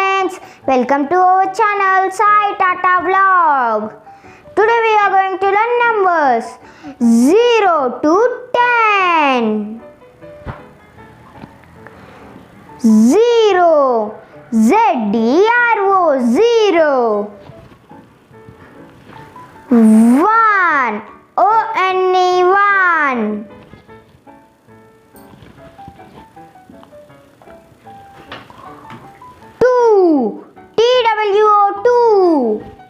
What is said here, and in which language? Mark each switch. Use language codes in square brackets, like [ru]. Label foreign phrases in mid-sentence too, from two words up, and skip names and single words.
[en] friends, welcome to our channel Sai Tata Vlog. Today we are going to learn numbers 0 to 10. 0 Z-E-R-O 0. 1 O-N-E 1. 2 T-W-O 2.